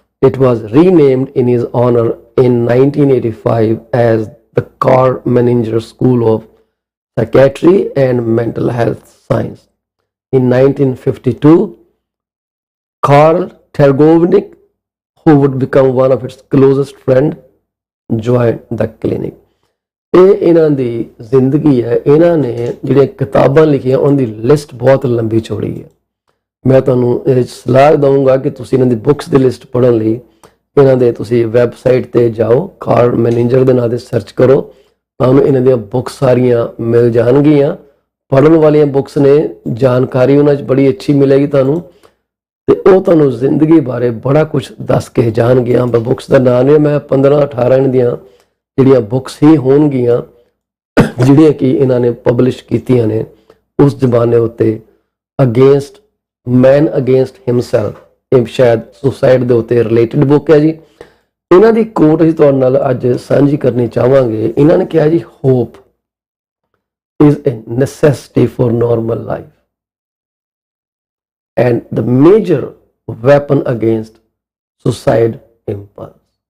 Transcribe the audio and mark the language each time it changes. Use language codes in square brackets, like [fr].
[en] It was renamed in his honor in 1985 as the Carl Menninger School of Psychiatry and Mental Health Science. In 1952, Karl Tergovnik, who would become one of its closest friends, joined the clinic. [pa] ਇਹ ਇਹਨਾਂ ਦੀ ਜ਼ਿੰਦਗੀ ਹੈ। ਇਹਨਾਂ ਨੇ ਜਿਹੜੀਆਂ ਕਿਤਾਬਾਂ ਲਿਖੀਆਂ ਉਹਨਾਂ ਦੀ ਲਿਸਟ ਬਹੁਤ ਲੰਬੀ ਚੌੜੀ ਹੈ। ਮੈਂ ਤੁਹਾਨੂੰ ਇਹ ਸਲਾਹ ਦਊਂਗਾ ਕਿ ਤੁਸੀਂ ਇਹਨਾਂ ਦੀ ਬੁੱਕਸ ਦੀ ਲਿਸਟ ਪੜ੍ਹਨ ਲਈ ਇਹਨਾਂ ਦੇ ਤੁਸੀਂ ਵੈਬਸਾਈਟ ਤੇ ਜਾਓ, ਕਾਰਲ ਮੈਨਿੰਜਰ ਦੇ ਨਾਂ ਤੇ ਸਰਚ ਕਰੋ, ਤੁਹਾਨੂੰ ਇਹਨਾਂ ਦੀਆਂ ਬੁੱਕਸ ਸਾਰੀਆਂ ਮਿਲ ਜਾਣਗੀਆਂ। ਪੜ੍ਹਨ ਵਾਲੀਆਂ ਬੁੱਕਸ ਨੇ, ਜਾਣਕਾਰੀ ਉਹਨਾਂ 'ਚ ਬੜੀ ਅੱਛੀ ਮਿਲੇਗੀ ਤੁਹਾਨੂੰ, ਤੇ ਉਹ ਤੁਹਾਨੂੰ ਜ਼ਿੰਦਗੀ ਬਾਰੇ ਬੜਾ ਕੁਝ ਦੱਸ ਕੇ ਜਾਣਗੀਆਂ। ਬੁੱਕਸ ਦਾ ਨਾਂ ਨੇ, ਮੈਂ 15-18 ਦੀਆਂ ਜਿਹੜੀਆਂ ਬੁੱਕਸ ਹੀ ਹੋਣਗੀਆਂ ਜਿਹੜੀਆਂ ਕਿ ਇਹਨਾਂ ਨੇ ਪਬਲਿਸ਼ ਕੀਤੀਆਂ ਨੇ ਉਸ ਜ਼ਮਾਨੇ ਉੱਤੇ। ਅਗੇਂਸਟ ਮੈਨ ਅਗੇਂਸਟ ਹਿਮਸੈਲਫ, ਇਹ ਸ਼ਾਇਦ ਸੁਸਾਈਡ ਦੇ ਉੱਤੇ ਰਿਲੇਟਡ ਬੁੱਕ ਹੈ ਜੀ। ਇਹਨਾਂ ਦੀ ਕੋਟ ਅਸੀਂ ਤੁਹਾਡੇ ਨਾਲ ਅੱਜ ਸਾਂਝੀ ਕਰਨੀ ਚਾਹਾਂਗੇ। ਇਹਨਾਂ ਨੇ ਕਿਹਾ ਜੀ, [en] Hope is a necessity for normal life and the major weapon against suicide impulse.